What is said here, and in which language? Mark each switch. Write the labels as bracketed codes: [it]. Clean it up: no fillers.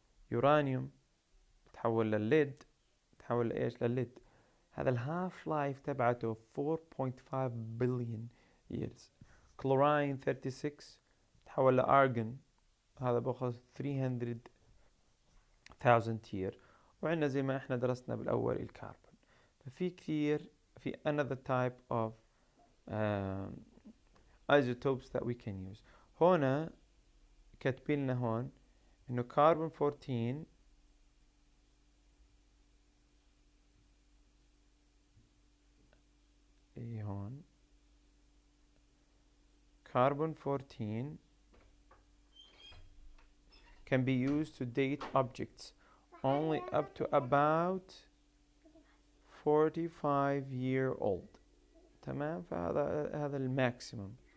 [ar] يورانيوم بتحول للليد بتحول لإيش للليد هذا الهاف لايف تبعته 4.5 [en] billion years. [ar] كلوراين 36 تحول لأرجون هذا بأخذ 300,000 year. وعندنا زي ما احنا درسنا بالأول الكربون. ففي كثير في [en] another type of isotopes that we can use. [ar] هنا كاتبين لنا هون إنه كربون 14 هون كربون 14 [en] can be used to date objects only up to about 45 year old. [ar] تمام. فهذا الماكسيمم.